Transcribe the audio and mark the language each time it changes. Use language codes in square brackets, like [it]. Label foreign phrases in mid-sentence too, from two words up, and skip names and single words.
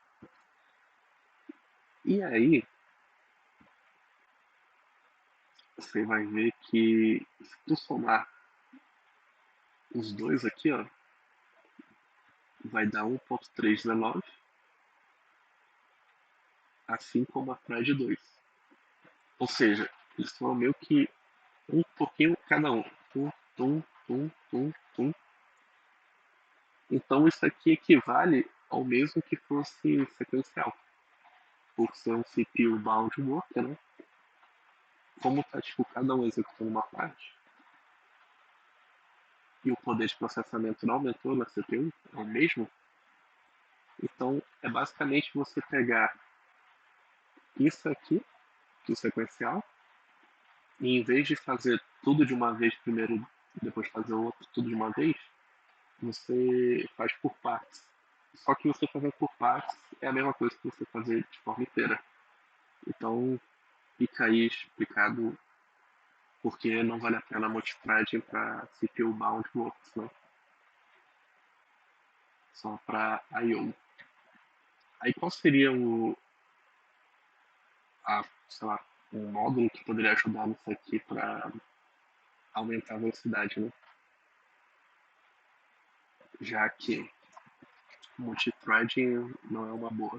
[pt] E aí, você vai ver que se tu somar os dois aqui, ó, vai dar 1.319, assim como a thread 2. Ou seja, eles são meio que um pouquinho cada um. Tum, tum, tum, tum, tum. Então isso aqui equivale ao mesmo que fosse sequencial. Por ser um [en] CPU bound worker, [pt] né? Como tá tipo cada um executando uma parte, e o poder de processamento não aumentou na CPU, é o mesmo, então é basicamente você pegar isso aqui, do sequencial, e em vez de fazer tudo de uma vez primeiro, depois fazer o outro tudo de uma vez, você faz por partes. Só que você fazer por partes é a mesma coisa que você fazer de forma inteira. Então fica aí explicado porque não vale a pena multithreading para [en] CPU bound works, [pt] né? Só para I/O. Aí qual seria sei lá, um módulo que poderia ajudar nisso aqui para aumentar a velocidade, né? Já que multithreading não é uma boa.